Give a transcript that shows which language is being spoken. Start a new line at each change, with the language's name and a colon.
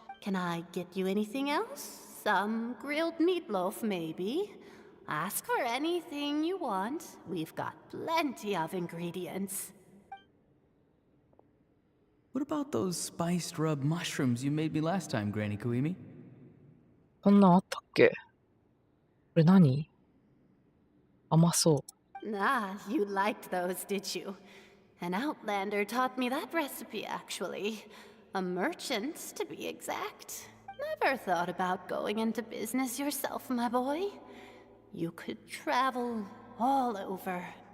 English: Can I get you anything else? Some grilled meatloaf, maybe? Ask for anything you want. We've got plenty of ingredients. What about those spiced rub mushrooms you made me last time, Granny Kuimi?
Japanese: こんなんあったっけ？これ何？甘そう。
English: Ah, you liked those, did you? An outlander taught me that recipe, actually. A merchant, to be exact. Never thought about going into business yourself, my boy. You could travel all over.